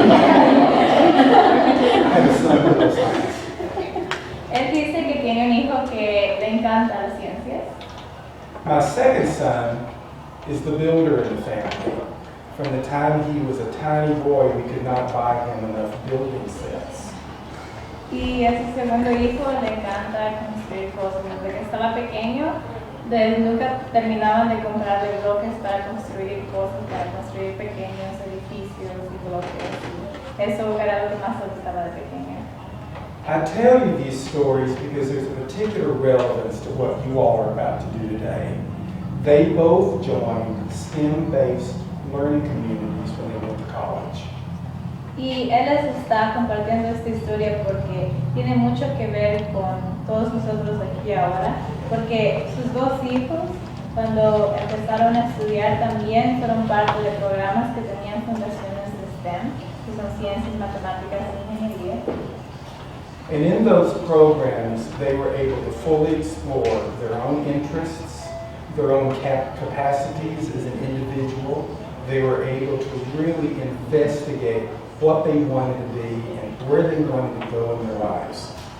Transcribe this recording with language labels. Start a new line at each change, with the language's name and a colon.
English: I have a son who loves science.
Spanish: Él dice que tiene un hijo que le encanta las ciencias.
English: My second son is the builder in the family. From the time he was a tiny boy, we could not buy him enough building sets.
Spanish: Y a su segundo hijo le encanta construir cosas. Desde que estaba pequeño, nunca terminaban de comprarle bloques para construir cosas, para construir pequeños edificios y bloques. Eso era lo que más le gustaba de pequeño.
English: I tell you these stories because there's a particular relevance to what you all are about to do today. They both joined STEM-based learning communities when they went to college.
Spanish: Y él les está compartiendo esta historia porque tiene mucho que ver con todos nosotros aquí ahora, porque sus 2 hijos, cuando empezaron a estudiar, también fueron parte de programas que tenían fundaciones de STEM, que son ciencias, matemáticas e ingeniería.
English: And in those programs, they were able to fully explore their own interests, their own capacities as an individual. They were able to really investigate what they wanted to be and where they wanted to go in their lives.